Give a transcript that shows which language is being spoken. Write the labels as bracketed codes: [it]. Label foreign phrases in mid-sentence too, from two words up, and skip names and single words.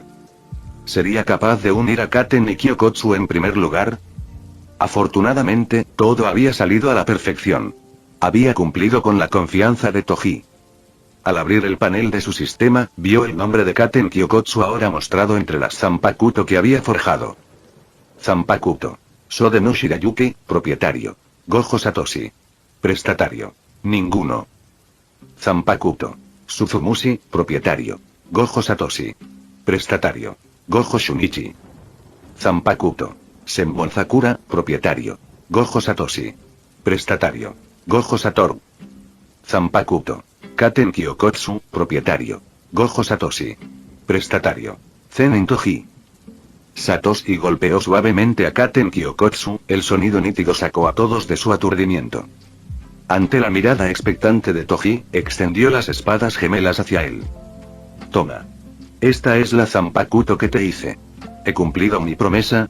[es] ¿Sería capaz de unir a Katen y Kyokotsu en primer lugar? Afortunadamente, todo había salido a la perfección. Había cumplido con la confianza de Toji. Al abrir el panel de su sistema, vio el nombre de Katen Kyokotsu ahora mostrado entre las zanpakuto que había forjado. Zanpakuto. Sodenu Shirayuki, propietario. Gojo Satoshi. Prestatario. Ninguno. Zanpakuto. Suzumushi, propietario. Gojo Satoshi. Prestatario. Gojo Shunichi. Zanpakuto. Senbonzakura, propietario. Gojo Satoshi. Prestatario. Gojo Satoru. Zanpakuto. Katen Kyokotsu, propietario. Gojo Satoshi. Prestatario. Zenin Toji. Satoshi golpeó suavemente a Katen Kyokotsu, el sonido nítido sacó a todos de su aturdimiento. Ante la mirada expectante de Toji, extendió las espadas gemelas hacia él. Toma. Esta es la zanpakuto que te hice. ¿He cumplido mi promesa?